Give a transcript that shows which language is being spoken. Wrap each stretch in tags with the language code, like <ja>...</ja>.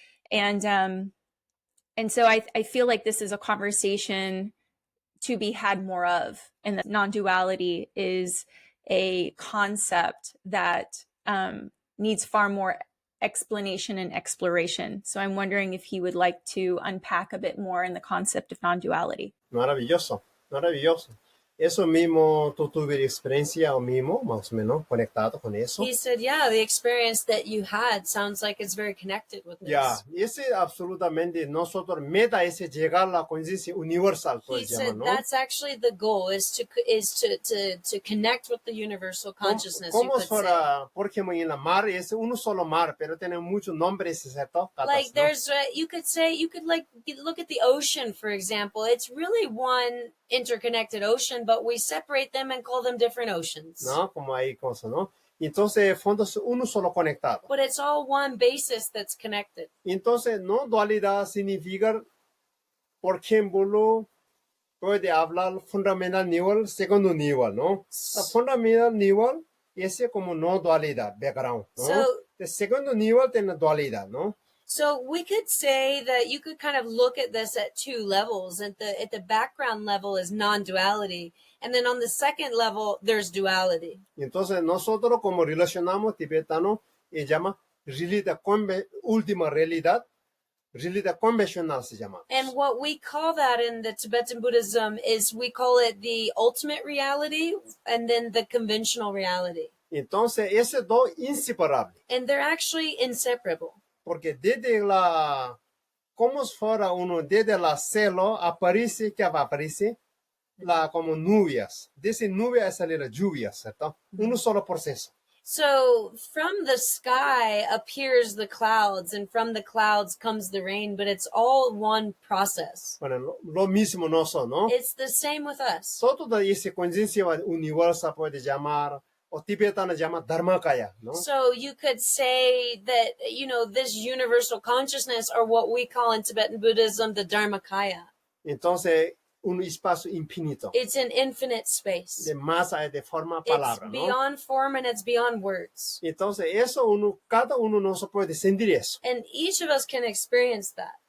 <en>And so I feel like this is a conversation to be had more of, and that non-duality is a concept that needs far more explanation and exploration. So I'm wondering if he would like to unpack a bit more in the concept of non-duality.</en> <es>Maravilloso, maravilloso. Eso mismo, tú tuviste experiencia o mismo, más o menos, conectado con eso.</es> <en>He said, yeah, the experience that you had sounds like it's very connected with this.</en> <es>Yeah, ese absolutamente nosotros meta ese llegar a la conciencia universal.</es> <en>He said that's actually the goal, is to connect with the universal consciousness.</en> <es>¿Cómo será? Porque en la mar es un solo mar, pero tiene muchos nombres, ¿cierto?</es> <en>Like there's, you could like look at the ocean, for example. It's really one interconnected ocean, but we separate them and call them different oceans.</en> <es>No, como hay cosas, ¿no? Entonces, fondo es uno solo conectado.</es> <en>But it's all one basis that's connected.</en> <es>Entonces, no dualidad significa, por ejemplo, puede hablar fundamental nivel, segundo nivel, ¿no? La fundamental nivel es como no dualidad, background, ¿no?</es> <en>So,</en> <es>el segundo nivel tiene dualidad, ¿no?</es> <en>So we could say that you could kind of look at this at two levels. At the background level is non-duality, and then on the second level there's duality.</en> <es>Entonces nosotros como relacionamos tibetano se llama realidad última realidad convencional se llama.</es> <en>And what we call that in the Tibetan Buddhism is we call it the ultimate reality and then the conventional reality.</en> <es>Entonces ese dos inseparables.</es> <en>And they're actually inseparable.</en> <es>Porque desde como si fuera uno, desde la cielo aparece, ¿qué va a aparecer? Como nubes. Desde nubes sale la lluvia, ¿cierto? Un solo proceso.</es> <en>So from the sky appears the clouds, and from the clouds comes the rain, but it's all one process.</en> <es>Bueno, lo mismo nosotros, ¿no?</es> <en>It's the same with us.</en> <es>Toda esa conciencia universal puede llamar, o tibetano llama Dharmakaya, ¿no?</es> <en>So you could say that, this universal consciousness, or what we call in Tibetan Buddhism, the Dharmakaya.</en> <es>Entonces, un espacio infinito.</es> <en>It's an infinite space.</en> <es>De más allá de forma, palabra,</es> <en>it's beyond form and it's beyond words.</en> <es>Entonces, eso cada uno no se puede sentir eso.</es> <en>And each of us can experience that.</en>